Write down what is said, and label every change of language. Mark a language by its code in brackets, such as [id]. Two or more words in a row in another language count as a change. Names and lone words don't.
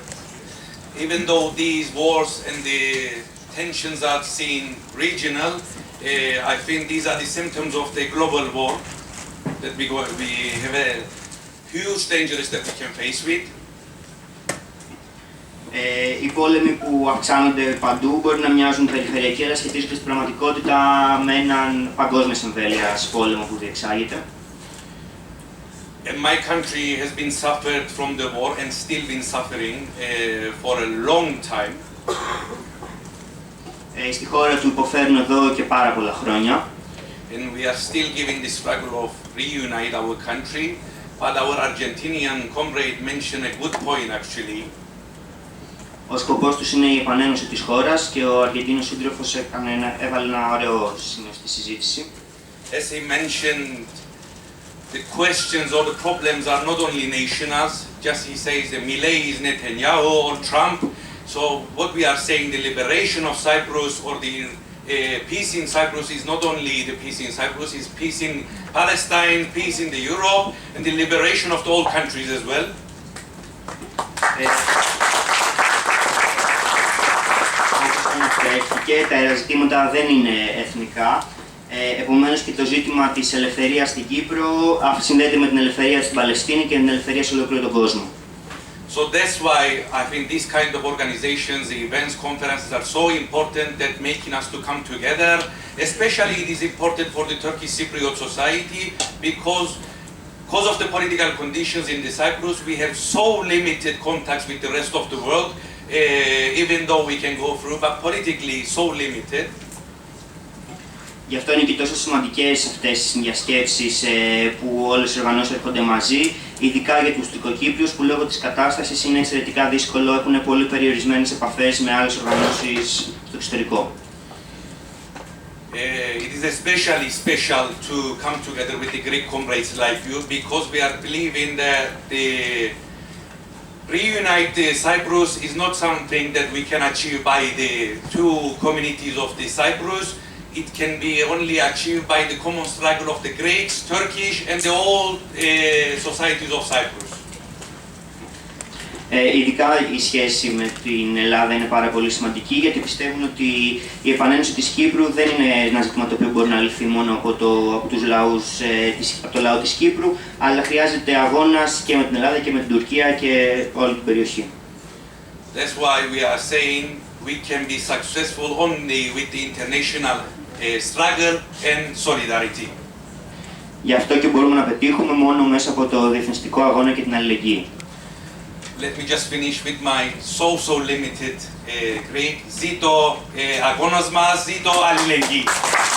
[en] Even though these wars and the tensions are seen regional, I think these are the symptoms of the global war that we have a huge dangers that we can face with. [el] Οι πόλεμοι που αυξάνονται παντού μπορεί να μοιάζουν περιφερειακοί, αλλά σχετίζονται στην πραγματικότητα με έναν παγκόσμιας εμβέλειας πόλεμο που διεξάγεται. [en] And my country has been suffered from the war and still been suffering for a long time. [el] Στη χώρα του υποφέρουν εδώ και πάρα πολλά χρόνια. [en] And we are still giving the struggle of reunite our country. But our Argentinian comrade mentioned a good point actually. [el] Ο σκοπός τους είναι η επανένωση της χώρας και ο Αργεντίνος σύντροφος έβαλε ένα ωραίο σημείο στη συζήτηση. [en] As he mentioned, the questions or the problems are not only national, just he says the Milei is Netanyahu or Trump. So what we are saying, the liberation of Cyprus or the peace in Cyprus is not only the peace in Cyprus, it's peace in Palestine, peace in the Europe, and the liberation of all countries as well. [el] Και τα ζητήματα δεν είναι εθνικά. Επομένως και το ζήτημα της ελευθερίας στην Κύπρο συνδέεται με την ελευθερία στην Παλαιστίνη και την ελευθερία σε ολόκληρο τον κόσμο. [en] So that's why I think these kind of organizations, the events, conferences are so important that making us to come together. Especially it is important for the Turkish Cypriot society because of the political conditions in the Cyprus, we have so limited contacts with the rest of the world, even though we can go through, but politically so limited. [el] Γι' αυτό είναι και τόσο σημαντικές αυτές οι συνδιασκέψεις που όλες οι οργανώσεις έρχονται μαζί, ειδικά για τους Τουρκοκύπριους που λόγω της κατάστασης είναι εξαιρετικά δύσκολο, έχουν πολύ περιορισμένες επαφές με άλλες οργανώσεις στο εξωτερικό. [en] It is especially special to come together with the Greek comrades like you because we are believing that the reunite Cyprus is not something that we can achieve by the two communities of the Cyprus. It can be only achieved by the common struggle of the Greeks, Turkish, and the whole societies of Cyprus. [el] Ειδικά η σχέση με την Ελλάδα είναι πάρα πολύ σημαντική γιατί πιστεύουν ότι η επανένωση της Κύπρου δεν είναι ένα ζήτημα το οποίο μπορεί να λυθεί μόνο από το λαό της Κύπρου, αλλά χρειάζεται αγώνας και με την Ελλάδα και με την Τουρκία και όλη την περιοχή. [en] That's why we are saying we can be successful only with the international struggle and solidarity. [el] Γι' αυτό και μπορούμε να πετύχουμε μόνο μέσα από το διεθνιστικό αγώνα και την αλληλεγγύη. [en] Let me just finish with my so limited Greek. [el] Ζήτω αγώνος μας, ζήτω αλληλεγγύη.